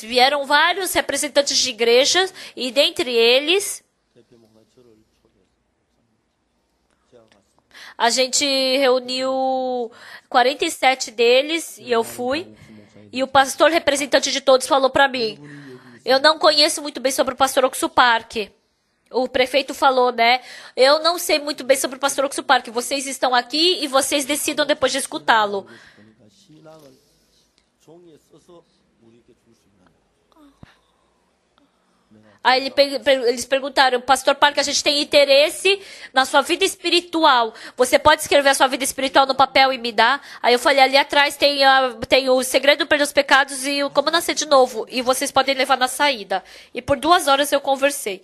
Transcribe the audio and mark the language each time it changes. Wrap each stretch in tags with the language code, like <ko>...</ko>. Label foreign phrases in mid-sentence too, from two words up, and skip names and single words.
<pt>Vieram vários representantes de igrejas e dentre eles a gente reuniu 47 deles e eu fui. E o pastor representante de todos falou para mim, eu não conheço muito bem sobre o pastor Oxupar. O prefeito falou, né? Eu não sei muito bem sobre o pastor Oxo Park. Vocês estão aqui e vocês decidam depois de escutá-lo.</pt> <ko>보니까 신앙을 종이에 써서 우리에게 줄 수 있는</ko> <pt>Aí eles perguntaram, pastor Park, a gente tem interesse na sua vida espiritual. Você pode escrever a sua vida espiritual no papel e me dar? Aí eu falei, ali atrás tem o segredo para os pecados e o como nascer de novo. E vocês podem levar na saída. E por 2 horas eu conversei.</pt>